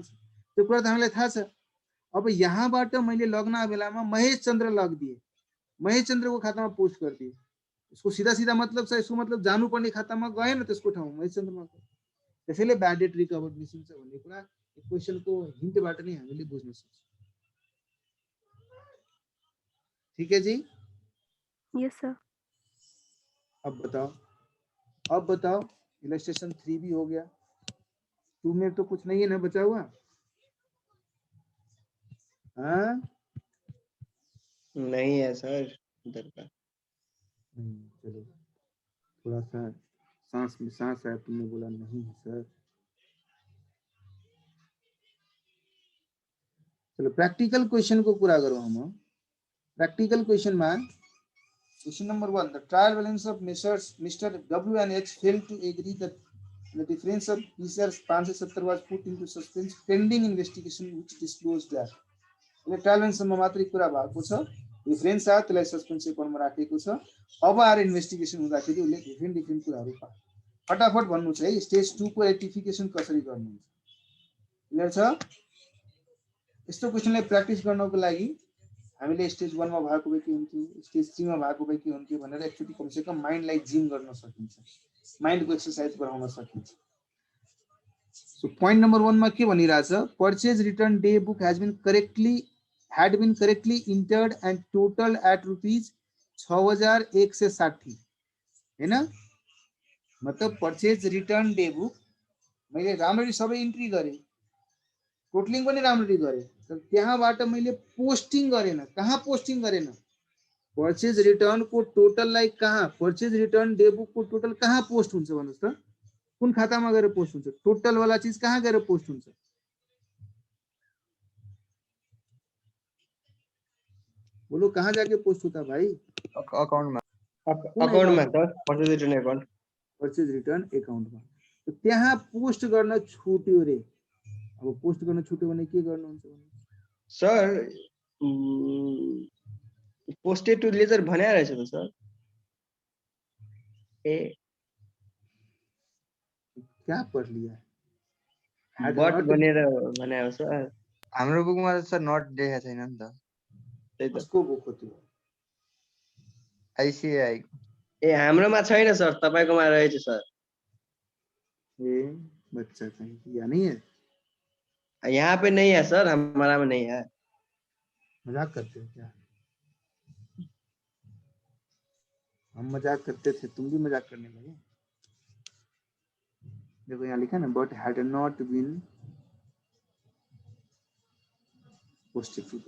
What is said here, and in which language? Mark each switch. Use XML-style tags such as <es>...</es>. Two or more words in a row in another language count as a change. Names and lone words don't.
<ne>त्यो कुरा त हामीलाई थाहा छ। अब यहाँबाट मैले लग्न बेलामा महेश चन्द्र लगिदिए, महेश चन्द्रको खातामा पोस्ट गरिदिए, यसको सीधा सीधा मतलब छ, यसको मतलब जानुपर्ने खातामा गएन, त्यसको ठाउँ महेश चन्द्रमा गयो। त्यसैले ब्याड डेट रिकभर्ड निस्किन्छ भन्ने कुरा क्वेशनको हिन्टबाट नै हामीले बुझ्न सक्छौँ।</ne> <hi>ठीक है जी?</hi> <en>yes sir.</en> <hi>अब बताओ इलस्ट्रेशन 3 भी हो गया। 2 में तो कुछ नहीं है ना बचा हुआ? हाँ नहीं है सर इधर का। चलो थोड़ा सा सांस में सांस आया, तुमने बोला नहीं है सर। चलो</hi> <en>practical question</en> <hi>को पूरा करो। हम</hi> <en>practical question</en> <hi>में क्वेश्चन नंबर 1,</hi> <en>the trial balance of Mr. W and H failed to agree that the difference of PCR 570 was put into suspense pending investigation which disclosed that. trial balance</en> <ne>मात्रै कुरा भएको छ, डिफरेन्स आयो त्यसलाई</ne> <en>suspense account</en> <ne>राखेको छ। अब आएर इन्भेस्टिगेसन हुँदाखेरि उसले डिफ्रेन्ट कुराहरू पायो। फटाफट भन्नु छ है, स्टेज 2 को रेक्टिफिकेसन कसरी गर्नुहुन्छ? क्लियर छ? यस्तो क्वेशनलाई प्र्याक्टिस गर्नको लागि हामीले स्टेज 1 मा भएको भए के हुन्थ्यो, स्टेज 3 मा भएको भए के हुन्थ्यो भनेर एकचोटी कमसेकम माइन्डलाई जिम गर्न सकिन्छ, माइन्डको एक्सरसाइज गराउन सकिन्छ। सो पोइन्ट नम्बर 1 मा के भनिरहेछ?</ne> <en>purchase return day book had been correctly entered and totaled at rupees 6160 हैन?</en> <ne>मतलब</ne> <en>purchase return day book</en> <ne>मैले राम्ररी सबै इन्ट्री गरे, टोटलिङ पनि राम्ररी गरे, तर त्यहाँबाट मैले पोस्टिङ गरेन। कहाँ पोस्टिङ गरेन?</ne> <en>purchase return</en> <ne>को टोटललाई कहाँ,</ne> <en>purchase return day book</en> <ne>को टोटल कहाँ पोस्ट हुन्छ भन्नुस् त? कुन खातामा गएर पोस्ट हुन्छ? टोटल वाला चीज कहाँ गएर पोस्ट हुन्छ?</ne> <hi>बोलो कहाँ जाके पोस्ट होता भाई? अकाउन्ट में सर,</hi> <en>purchase return account. purchase return account</en> <hi>में।</hi> <ne>तो त्यहाँ पोस्ट गर्न छुट्यो रे। अब पोस्ट गर्न छुट्यो भने के गर्नुहुन्छ? सर</ne> <en>posted to ledger</en> <ne>भन्या रहेछ त सर। ए</ne> <hi>क्या पढ लिया?</hi> <ne>बट भनेर भन्या हो सर। हाम्रो बुकमा त सर नट देखेको छैन नि त। त्यही त। कसको बुक हो त्यो? आइसिआई। ए हाम्रोमा छैन सर, तपाईकोमा रहेछ सर।</ne> <hi>ए बच्चा कहीं या नहीं है? यहाँ पे नहीं है सर, हमारा में नहीं है। मजाक करते हो क्या? हम मजाक करते थे, तुम भी मजाक करने लगे। देखो यहाँ लिखा ना,</hi> <en>but had not been posted to.</en>